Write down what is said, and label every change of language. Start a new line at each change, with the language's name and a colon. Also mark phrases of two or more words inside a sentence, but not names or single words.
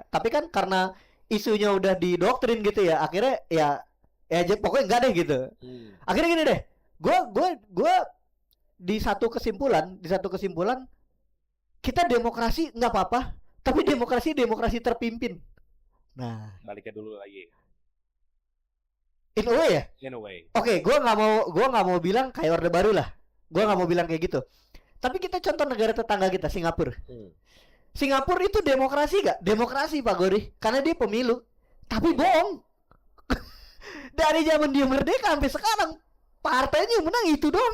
Indonesian: Tapi kan karena isunya udah didoktrin gitu ya, akhirnya ya pokoknya enggak deh gitu. Akhirnya gini deh. Gue di satu kesimpulan kita demokrasi nggak apa-apa, tapi demokrasi terpimpin. Nah, baliknya dulu lagi.
English: In a way ya? In a way.
Indonesian: Oke, gue nggak mau bilang kayak Orde Baru lah. Gue nggak mau bilang kayak gitu. Tapi kita contoh negara tetangga kita, Singapura. Singapura itu demokrasi gak? Demokrasi Pak Gori, karena dia pemilu. Tapi bohong. Dari zaman dia merdeka sampai sekarang partainya menang itu dong.